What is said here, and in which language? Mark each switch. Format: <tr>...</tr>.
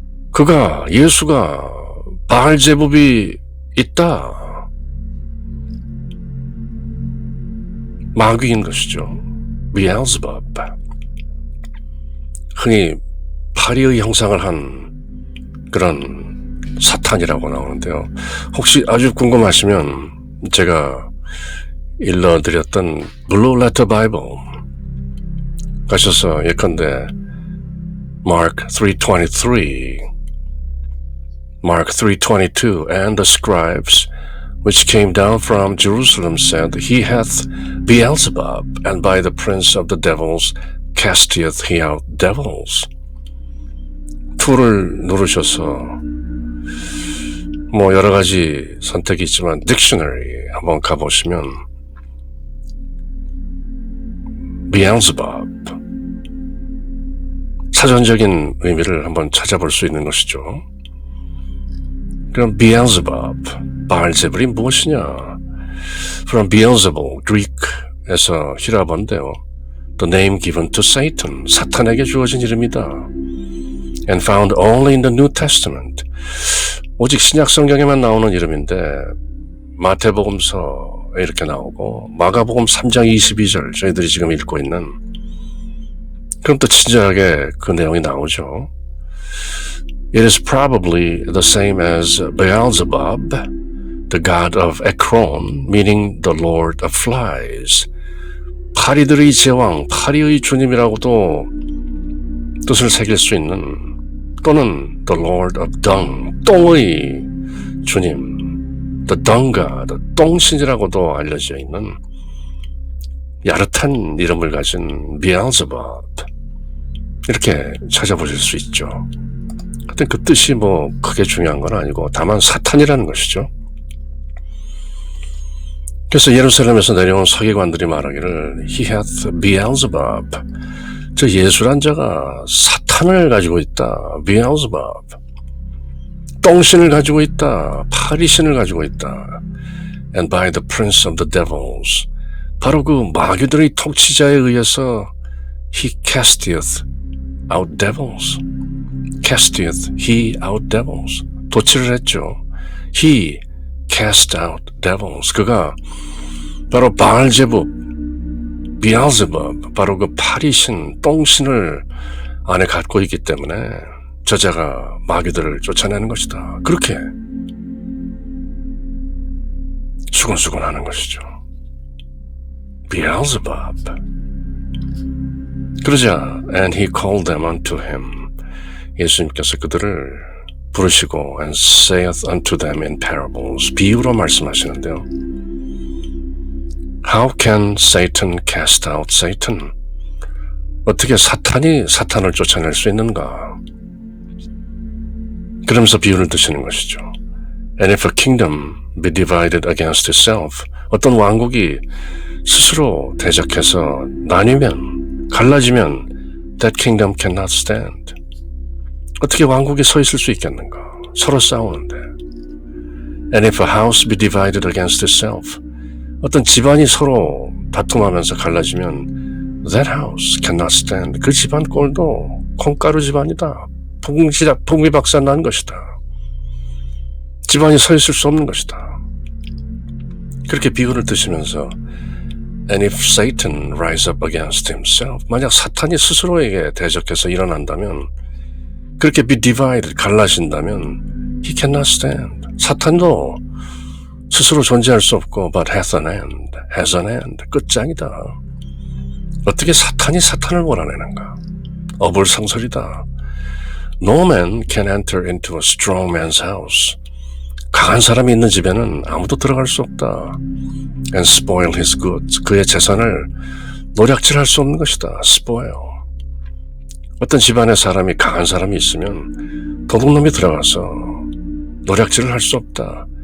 <ko>그가, 예수가 바알제불이 있다. 마귀인 것이죠. Beelzebub. 흔히 파리의 형상을 한 그런 사탄이라고 나오는데요. 혹시 아주 궁금하시면 제가 일러드렸던 Blue Letter Bible 가셔서 예컨대</ko> <en>Mark 3:23, Mark 3:22, and the scribes which came down from Jerusalem said, He hath Beelzebub, and by the prince of the devils casteth he out devils.</en> <ko>2를 누르셔서 뭐 여러 가지 선택이 있지만 딕셔너리 한번 가보시면 Beelzebub, 사전적인 의미를 한번 찾아볼 수 있는 것이죠. 그럼 Beelzebub, 바알제불이 무엇이냐? From Beelzebul, Greek에서 히라본데요.</ko> <en>The name given to Satan,</en> <ko>사탄에게 주어진 이름이다.</ko> <en>And found only in the New Testament.</en> <ko>오직 신약 성경에만 나오는 이름인데 마태복음서에 이렇게 나오고 마가복음 3장 22절 저희들이 지금 읽고 있는, 그럼 또 친절하게 그 내용이 나오죠.</ko> <en>It is probably the same as Beelzebub, the god of Ekron, meaning the lord of flies.</en> <ko>파리들의 제왕, 파리의 주님이라고도 뜻을 새길 수 있는, 또는</ko> <en>the lord of dung,</en> <ko>똥의 주님,</ko> <en>the dung god,</en> <ko>똥신이라고도 알려져 있는 야릇한 이름을 가진 Beelzebub, 이렇게 찾아보실 수 있죠. 하여튼 그 뜻이 뭐 크게 중요한 건 아니고 다만 사탄이라는 것이죠. 그래서 예루살렘에서 내려온 서기관들이 말하기를</ko> <en>He hath Beelzebub,</en> <ko>저 예수란 자가 사탄을 가지고 있다. Beelzebub, 똥신을 가지고 있다. 파리신을 가지고 있다.</ko> <en>And by the prince of the devils,</en> <ko>바로 그 마귀들의 통치자에 의해서</ko> <en>He casteth out devils. Casteth he out devils.</en> <ko>도치를 했죠.</ko> <en>He cast out devils.</en> <ko>그가 바로 바알제불, Beelzebub, 바로 그 파리신, 똥신을 안에 갖고 있기 때문에 저자가 마귀들을 쫓아내는 것이다. 그렇게 수근수근 하는 것이죠.</ko> <en>Beelzebub. 그러자 and he called them unto him.</en> <ko>예수님께서 그들을 부르시고</ko> <en>and saith unto them in parables,</en> <ko>비유로 말씀하시는데요.</ko> <en>How can Satan cast out Satan?</en> <ko>어떻게 사탄이 사탄을 쫓아낼 수 있는가? 그러면서 비유를 드시는 것이죠.</ko> <en>And if a kingdom be divided against itself,</en> <ko>어떤 왕국이 스스로 대적해서 나뉘면, 갈라지면</ko> <en>that kingdom cannot stand.</en> <ko>어떻게 왕국이 서 있을 수 있겠는가? 서로 싸우는데.</ko> <en>And if a house be divided against itself,</en> <ko>어떤 집안이 서로 다툼하면서 갈라지면</ko> <en>That house cannot stand.</en> <ko>그 집안 꼴도 콩가루 집안이다. 풍비박산 난 것이다. 집안이 서 있을 수 없는 것이다. 그렇게 비유를 드시면서</ko> <en>And if Satan rise up against himself,</en> <ko>만약 사탄이 스스로에게 대적해서 일어난다면, 그렇게</ko> <en>be divided, 갈라진다면 he cannot stand.</en> <ko>사탄도 스스로 존재할 수 없고</ko> <en>but has an end,</en> <ko>끝장이다. 어떻게 사탄이 사탄을 몰아내는가? 어불성설이다.</ko> <en>No man can enter into a strong man's house.</en> <ko>강한 사람이 있는 집에는 아무도 들어갈 수 없다.</ko> <en>And spoil his goods.</en> <ko>그의 재산을 노략질할 수 없는 것이다.</ko> <en>spoil.</en> <ko>어떤 집안에 사람이 강한 사람이 있으면 도둑놈이 들어가서 노략질을 할 수 없다.</ko>